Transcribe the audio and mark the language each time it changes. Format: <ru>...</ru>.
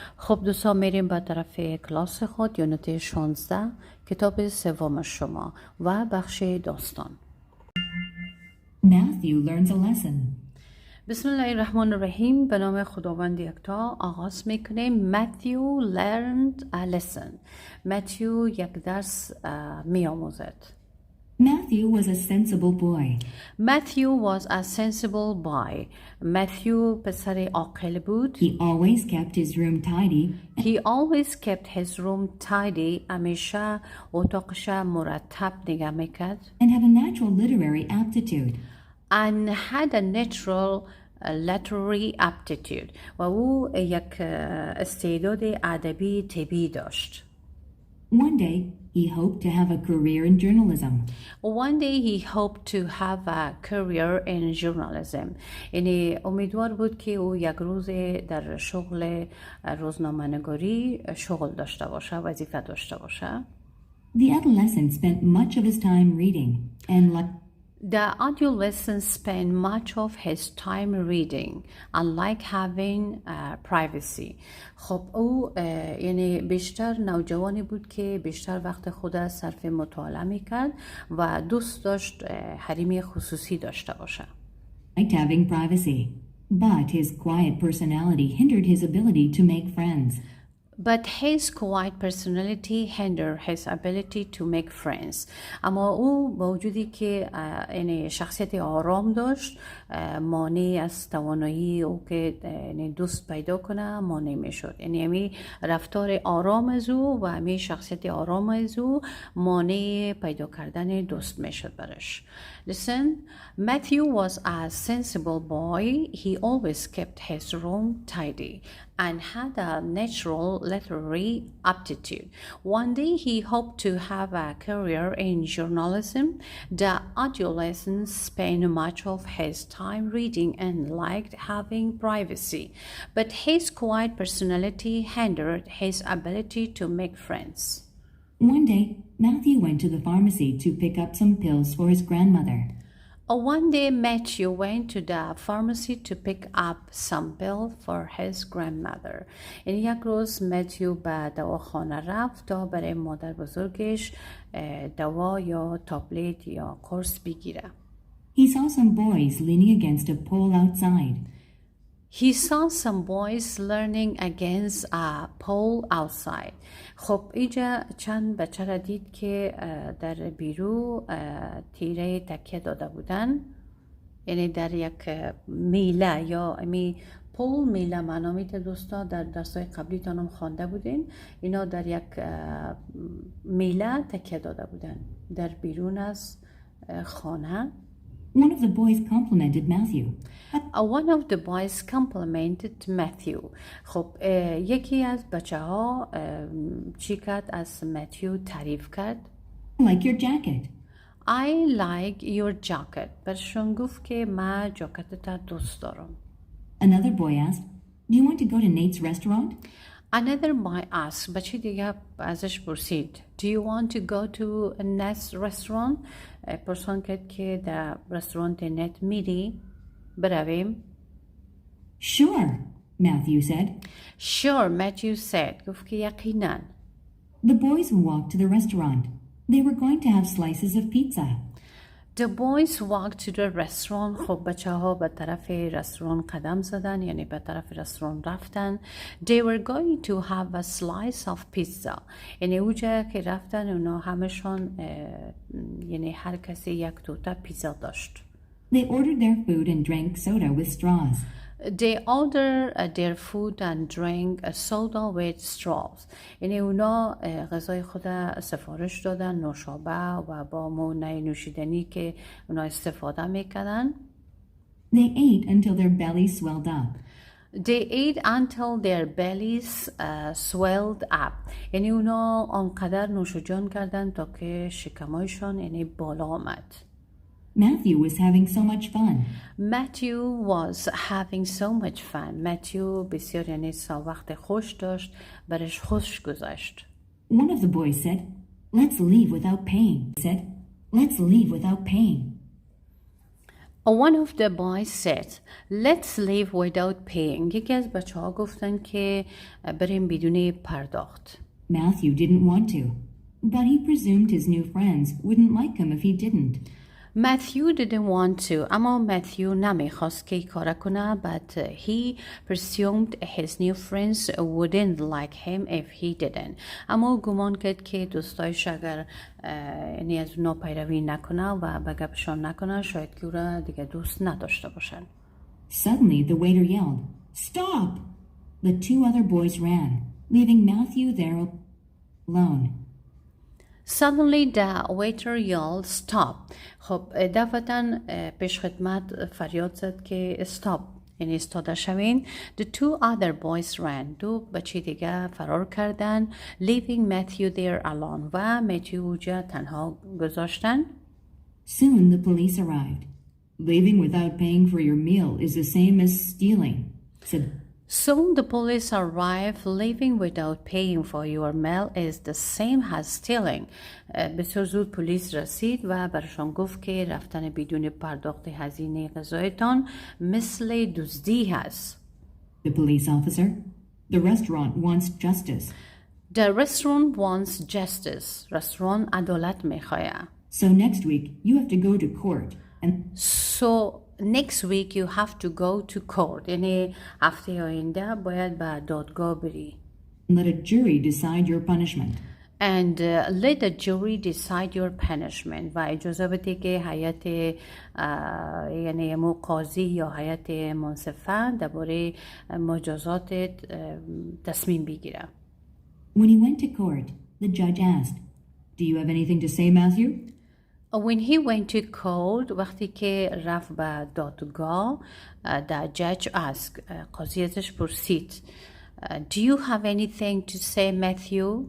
<fa>خب دوستان، میریم به طرف کلاس خود، یونت 16 کتاب سوم شما و بخش داستان.</fa> <en>Matthew learns a lesson.</en> <ar>بسم الله الرحمن الرحیم.</ar> <fa>به نام خداوند یکتا آغاز میکنیم.</fa> <en>Matthew learned a lesson.</en> <fa>متیو یک درس میآموزد.</fa> <en>Matthew was a sensible boy. Matthew was a sensible boy.</en> <fa>متیو پسر عاقل بود.</fa> <en>He always kept his room tidy. He always kept his room tidy.</en> <fa>همیشه اتاقش مرتب نگه میکرد.</fa> <en>And had a natural literary aptitude. And had a natural literary aptitude.</en> <fa>و او یک استعداد ادبی طبیعی داشت.</fa> <en>One day, he hoped to have a career in journalism. One day he hoped to have a career in journalism.</en> <fa>یعنی امیدوار بود که او یک روز در شغل روزنامه‌نگاری شغل داشته باشه، وظیفه داشته باشه.</fa> <en>The adolescent spent much of his time reading and The adolescent spent much of his time reading and like having privacy.</en> <fa>خب او یعنی بیشتر نوجوانی بود که بیشتر وقت خود صرف مطالعه میکرد و دوست داشت حریم خصوصی داشته باشه.</fa> <en>liked having privacy. But his quiet personality hindered his ability to make friends. But his quiet personality hindered his ability to make friends.</en> <fa>اما او با وجودی که یعنی شخصیت آرام داشت، مانع از توانایی او که دوست پیدا کنه مانع میشد. یعنی همی رفتار آرام از او و همی شخصیت آرام از او مانع پیدا کردن دوست میشد برش.</fa> <en>Listen, Matthew was a sensible boy. He always kept his room tidy and had a natural literary aptitude. One day he hoped to have a career in journalism. The adolescent spent much of his time reading and liked having privacy, but his quiet personality hindered his ability to make friends. One day, Matthew went to the pharmacy to pick up some pills for his grandmother. One day Matthew went to the pharmacy to pick up some pills for his grandmother.</en> <fa>این یک روز متیو به دواخانه رفت تا برای مادر بزرگش دوا یا تابلت یا قرص بگیره.</fa> <en>He saw some boys leaning against a pole outside. He saw some boys learning against a pole outside.</en> <fa>خب اینجا چند بچه را دید که در بیرو تیره تکیه داده بودن، یعنی در یک میله یا پول میله معنا میده. دوستا در درسای قبلی تانم خوانده بودین، اینا در یک میله تکیه داده بودن در بیرون از خانه.</fa> <en>One of the boys complimented Matthew. One of the boys complimented Matthew.</en> <fa>خب یکی از بچه ها چی کرد؟ از متیو تعریف کرد.</fa> <en>I like your jacket. I like your jacket.</en> <fa>برشون گفت که من جاکت تا دوست دارم.</fa> <en>Another boy asked, do you want to go to Nate's restaurant? Another boy asked,</en> <fa>بچه دیگه ازش پرسید,</fa> <en>do you want to go to Nate's restaurant?</en> <fa>پرسان کرد که در رستوران نت میری برویم.</fa> <en>Sure, Matthew said. Sure, Matthew said.</en> <fa>گفت که یقینا.</fa> <en>The boys walked to the restaurant. They were going to have slices of pizza. The boys walked to the restaurant.</en> <fa>خب بچه ها به طرف رستوران قدم زدن، یعنی به طرف رستوران رفتن.</fa> <en>They were going to have a slice of pizza.</en> <fa>یعنی اوجا که رفتن اونا همشون یعنی هر کسی یک توته پیزا داشت.</fa> <en>They ordered their food and drank soda with straws. They order their food and drink a soda with straws.</en> <fa>یعنی اونا غذای خود سفارش دادن، نوشابه و با مونای نوشیدنی که اونا استفاده میکردن.</fa> <en>They ate until their bellies swelled up. They ate until their bellies swelled up.</en> <fa>یعنی اونا آنقدر نوش جان کردن تا که شکمایشان یعنی بالا آمد.</fa> <en>Matthew was having so much fun. Matthew was having so much fun.</en> <fa>Matthew بسیار یعنی وقت خوش داشت، برش خوش گذشت.</fa> <en>One of the boys said, "Let's leave without paying." He said, "Let's leave without paying." One of the boys said, "Let's leave without paying."</en> <fa>یکی از بچه ها گفتن که بریم بدون پرداخت.</fa> <en>Matthew didn't want to, but he presumed his new friends wouldn't like him if he didn't. Matthew didn't want to.</en> <fa>اما Matthew نمیخواست که کار کنه.</fa> <en>But he presumed his new friends wouldn't like him if he didn't.</en> <fa>اما گمان کرد که دوستایش اگر یعنی از اونا پیروی نکنه و به گپشان نکنه شاید که او را دیگه دوست نداشته باشن.</fa> <en>Suddenly the waiter yelled, "Stop!" The two other boys ran, leaving Matthew there alone. Suddenly the waiter yelled, "Stop!"</en> <fa>خب دفعتاً پیش خدمت فریاد زد که stop یعنی ایستاده شوین.</fa> <en>The two other boys ran.</en> <fa>دو بچه دیگه فرار کردن.</fa> <en>Leaving Matthew there alone.</en> <fa>و متیو اوجا تنها گذاشتن.</fa> <en>Soon the police arrived. "Leaving without paying for your meal is the same as stealing," said. Soon the police arrive. Leaving without paying for your meal is the same as stealing.</en> <fa>بسیار زود پلیس رسید و برشان گفت که رفتن بدون پرداخت هزینه غذایتان مثل دزدی هست.</fa> <en>The police officer, "The restaurant wants justice." The restaurant wants justice.</en> <fa>رستوران عدالت میخواه.</fa> <en>So next week you have to go to court and So next week you have to go to court.</en> <fa>یعنی هفته آینده باید به دادگاه بری.</fa> <en>let a jury decide your punishment. And let the jury decide your punishment.</en> <fa>و اجازه بده که هیئت یعنی قاضی یا هیئت منصفه درباره مجازات تصمیم بگیره.</fa> <en>When he went to court, the judge asked, "Do you have anything to say, Matthew?" When he went to court,</en> <fa>وقتی که رفت به دادگاه,</fa> <en>the judge asked,</en> <fa>قاضی ازش پرسید,</fa> <en>"Do you have anything to say, Matthew?"</en>